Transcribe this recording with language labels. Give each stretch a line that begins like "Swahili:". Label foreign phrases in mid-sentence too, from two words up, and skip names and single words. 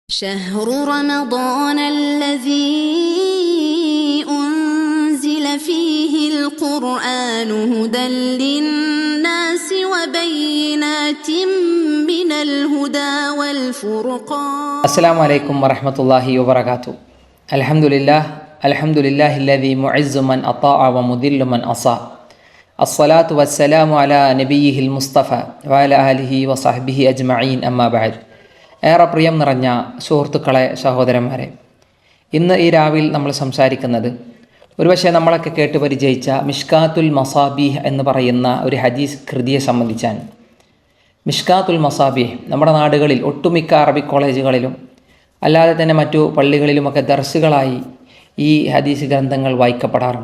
Arabic: شهر رمضان الذي أنزل فيه القرآن هدى للناس وبينات من الهدى والفرقان. السلام عليكم ورحمة الله وبركاته. الحمد لله الذي معز من أطاع ومذل من أصى. الصلاة والسلام على نبيه المصطفى وعلى آله وصحبه أجمعين أما بعد.
Malayalam: ഏറെ പ്രിയം നിറഞ്ഞ സുഹൃത്തുക്കളെ, സഹോദരന്മാരെ, ഇന്ന് ഈ രാവിൽ നമ്മൾ സംസാരിക്കുന്നത് ഒരുപക്ഷെ നമ്മളൊക്കെ കേട്ട് പരിചയിച്ച മിഷ്കാത്തുൽ മസാബീഹ് എന്ന് പറയുന്ന ഒരു ഹദീസ് കൃതിയെ സംബന്ധിച്ചാണ്. മിഷ്കാത്തുൽ മസാബീഹ് നമ്മുടെ നാടുകളിൽ ഒട്ടുമിക്ക അറബി കോളേജുകളിലും അല്ലാതെ തന്നെ മറ്റു പള്ളികളിലുമൊക്കെ ദർസുകളായി ഈ ഹദീസ് ഗ്രന്ഥങ്ങൾ വായിക്കപ്പെടാറുണ്ട്.